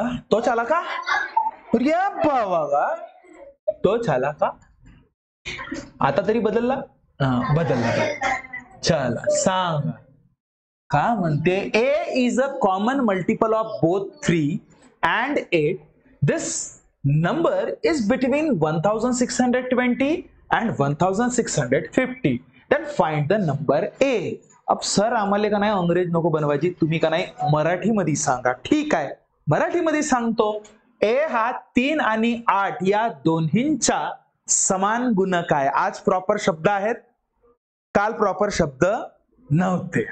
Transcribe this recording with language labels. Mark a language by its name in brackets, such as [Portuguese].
[Marathi] तो चला का? बाबा तो झाला का? आता तरी बदलला? बदलला. चला सांग का म्हणते. [English] A is a common multiple of both 3 and 8. This number is between 1620 and 1650. Then find the number A. [Marathi] अब सर आम्हाला का नाही अंग्रेज नको बनवायची, तुम्ही का नाही मराठीमध्ये सांगा. ठीक आहे, मराठीमध्ये सांगतो. ए हा 3 आणि 8 या दोन्हींचा समान गुणक आहे. आज प्रॉपर शब्द आहेत, काल प्रॉपर शब्द नव्हते.